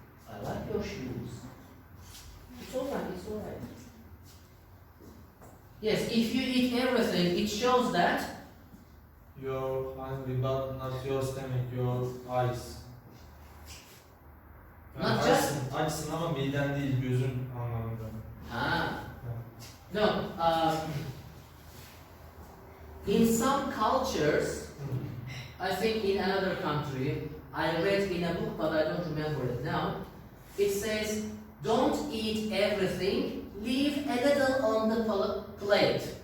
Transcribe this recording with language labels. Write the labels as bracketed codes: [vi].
[en] I like your shoes. It's alright, it's alright. Yes, if you eat everything, it shows that You're hungry but not your stomach, your eyes. [tr] Yani [en] Not just- [tr] açsın ama miden değil, gözün anlamında. [en] no. In some cultures, I think in another country, I read in a book, but I don't remember it now. It says, don't eat everything, leave a little on the plate.